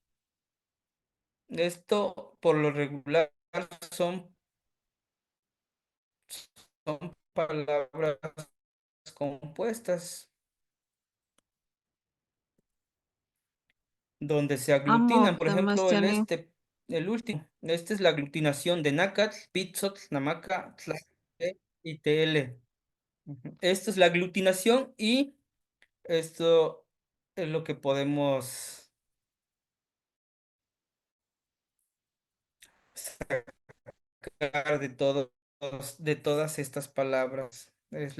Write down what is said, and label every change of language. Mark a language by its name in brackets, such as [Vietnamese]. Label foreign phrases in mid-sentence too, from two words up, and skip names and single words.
[Spanish] Esto por lo regular son son palabras compuestas donde se Amo, aglutinan. Por ejemplo, Tamastiani. el último. Esta es la aglutinación de [Nahuatl languages] nácat, pitzot, namaca, [Spanish] tlaxcala y tl. Ujú. Esto es la aglutinación y esto es lo que podemos sacar de todas estas palabras.